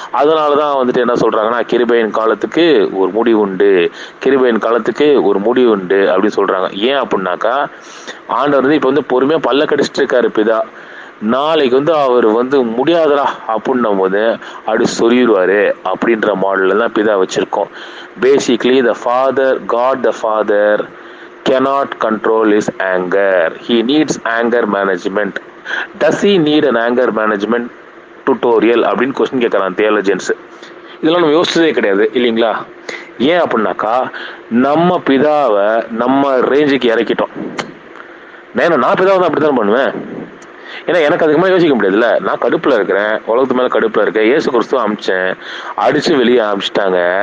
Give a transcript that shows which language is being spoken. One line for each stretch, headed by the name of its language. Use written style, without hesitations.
Tamil: அதனால தான் வந்துட்டு என்ன சொல்கிறாங்கன்னா, கிருபையின் காலத்துக்கு ஒரு முடிவு உண்டு, கிருபையின் காலத்துக்கு ஒரு முடிவு உண்டு அப்படின்னு சொல்கிறாங்க. ஏன் அப்படின்னாக்கா, ஆண்டவர் வந்து இப்போ வந்து பொறுமையாக பல்ல கடிச்சிட்டு இருக்காரு பிதா. நாளைக்கு வந்து அவர் வந்து முடியாதரா அப்படின்னும் போது அப்படி சொல்லிடுவார் அப்படின்ற மாடலில் தான் பிதா வச்சுருக்கோம்.
English: Basically God the Father cannot control his anger. He needs anger management. Does he need an anger management tutorial
Tamil: அப்படின்னு கொஸ்டின் கேட்கறான் தியாலஜியன்ஸ். இதெல்லாம் நம்ம யோசிச்சதே கிடையாது இல்லைங்களா? ஏன் அப்படின்னாக்கா, நம்ம பிதாவை நம்ம ரேஞ்சுக்கு இறக்கிட்டோம். நான் பிதாவை தான் அப்படி தான் பண்ணுவேன். ஏன்னா எனக்கு அதுக்கு மேலே யோசிக்க முடியாதுல்ல. நான் கடுப்பில் இருக்கிறேன், உலகத்து மேலே கடுப்பில் இருக்கேன். இயேசு கிறிஸ்துவ அமிச்சேன், அடித்து வெளியே அமிச்சிட்டாங்க.